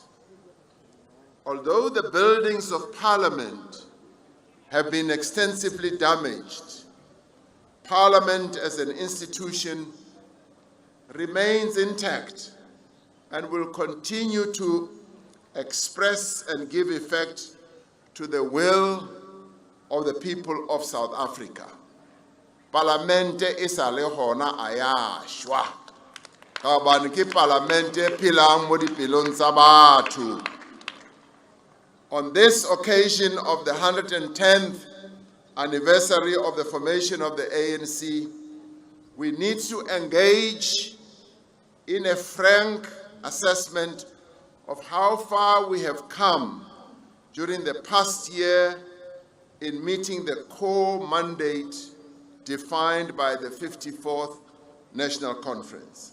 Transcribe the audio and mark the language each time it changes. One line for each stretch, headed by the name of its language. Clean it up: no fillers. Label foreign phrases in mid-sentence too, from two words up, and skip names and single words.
English: Although the buildings of Parliament have been extensively damaged, Parliament as an institution remains intact and will continue to express and give effect to the will of the people of South Africa.
Southern Sotho: Parlamente isa le hona aya shwa. Ka bane ke parlamente philang mo dipelong tsa batho.
English: On this occasion of the 110th anniversary of the formation of the ANC, we need to engage in a frank assessment of how far we have come during the past year in meeting the core mandate defined by the 54th National Conference.